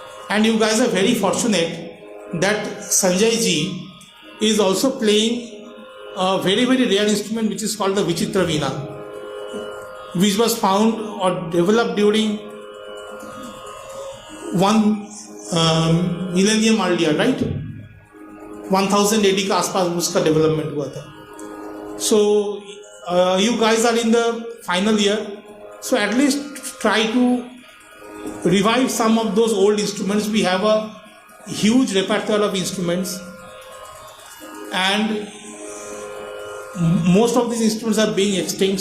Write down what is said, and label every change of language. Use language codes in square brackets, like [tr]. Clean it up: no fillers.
[en] And you guys are very fortunate that Sanjay ji is also playing a very rare instrument which is called the Vichitra Veena, which was found or developed during 1 millennium earlier, right? [hi] 1000 AD के आसपास उसका development हुआ था. [en] So you guys are in the final year, so at least try to revive some of those old instruments. We have a huge repertoire of instruments, and most of these instruments are being extinct.